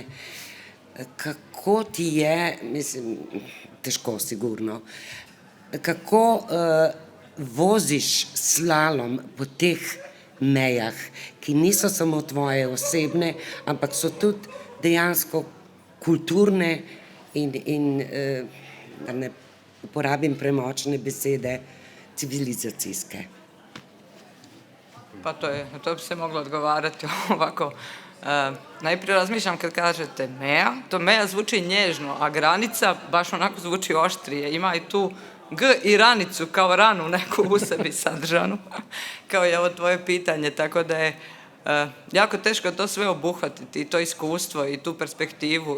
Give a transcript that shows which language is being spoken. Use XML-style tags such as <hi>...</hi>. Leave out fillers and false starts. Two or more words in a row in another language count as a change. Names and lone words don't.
<sl>Kako ti je, mislim, težko sigurno, kako voziš slalom po teh mejah, ki niso samo tvoje osebne, ampak so tudi dejansko kulturne in da ne uporabim premočne besede, civilizacijske.</sl> <bs>Pa to bi se moglo odgovarati ovako. Najprije razmišljam kad kažete meja, to meja zvuči nježno, a granica baš onako zvuči oštrije. Ima i tu G i ranicu kao ranu neku u sebi sadržanu, kao je ovo tvoje pitanje, tako da je jako teško to sve obuhvatiti, i to iskustvo i tu perspektivu.</bs>